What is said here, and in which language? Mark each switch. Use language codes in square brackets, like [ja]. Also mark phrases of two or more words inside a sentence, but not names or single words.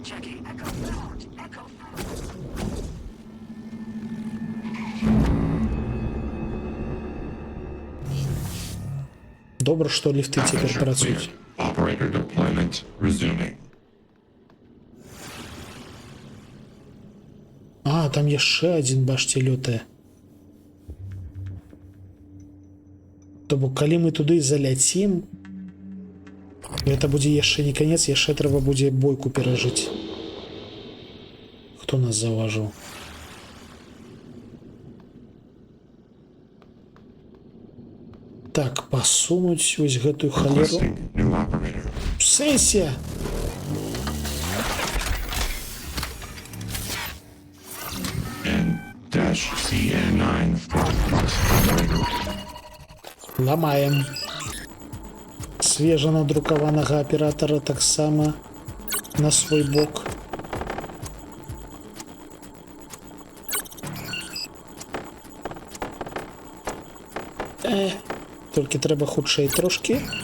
[be] Добра, што ліфты цяпер працуюць. [en] Operator deployment resuming. [be] А, там яшчэ адзін, бачце, лётае. То бок, калі мы туды заляцім, гэта будзе яшчэ не канец, яшчэ трэба будзе бойку перажыць. хто нас заўважыў? Так, пасунуць вось гэтую халеру. [en] Requesting new operator. [be] В сэнсе? [en] N-CN9 black box operator. [be] Ламаем. Свежа надрукаванага аператара таксама на свой бок. Толькі трэба хутчэй трошкі.